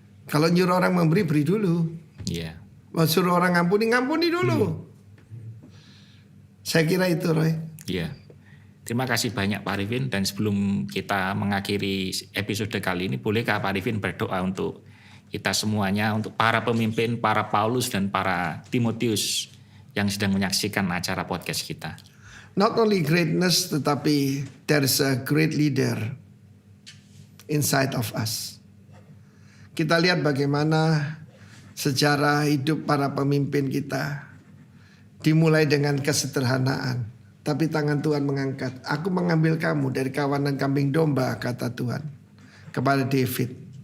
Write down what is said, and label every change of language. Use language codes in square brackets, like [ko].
[id] Kalau nyuruh orang memberi, beri dulu. Mau suruh orang ngampuni dulu. Saya kira itu, Roy. Terima kasih banyak Pak Arifin, dan sebelum kita mengakhiri episode kali ini, bolehkah Pak Arifin berdoa untuk kita semuanya, untuk para pemimpin, para Paulus dan para Timotius yang sedang menyaksikan acara podcast kita? [en] Not only greatness, tetapi there is a great leader inside of us. [id] Kita lihat bagaimana sejarah hidup para pemimpin kita dimulai dengan kesederhanaan, tapi tangan Tuhan mengangkat. Aku mengambil kamu dari kawanan kambing domba, kata Tuhan kepada David.